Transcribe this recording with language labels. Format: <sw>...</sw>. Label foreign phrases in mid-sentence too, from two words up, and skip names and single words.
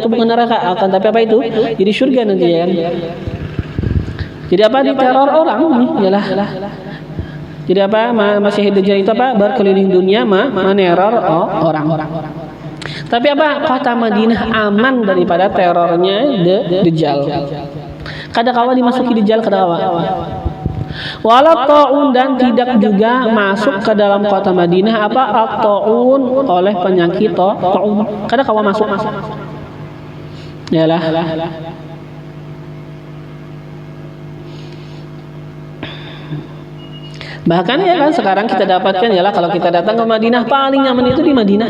<id>Itu bukan neraka, akan tapi apa itu? Jadi surga nanti ya kan. Jadi apa? Diteror orang yalah. Jadi apa? Masih Dajjal itu apa? Berkeliling dunia meneror orang. Tapi apa? Kota Madinah aman daripada terornya Dajjal.</id> <bjn>Kada kawa dimasuki Dajjal, kada kawa.</bjn> <ar>Walau ta'un,</ar> <id>dan tidak juga masuk ke dalam kota Madinah apa? At-ta'un, oleh penyakit ta'un.</id> <bjn>Kada kawa masuk. Yalah.</bjn> <id>Bahkan ya kan sekarang kita dapatkan yalah, kalau kita datang ke Madinah paling nyaman itu di Madinah.</id>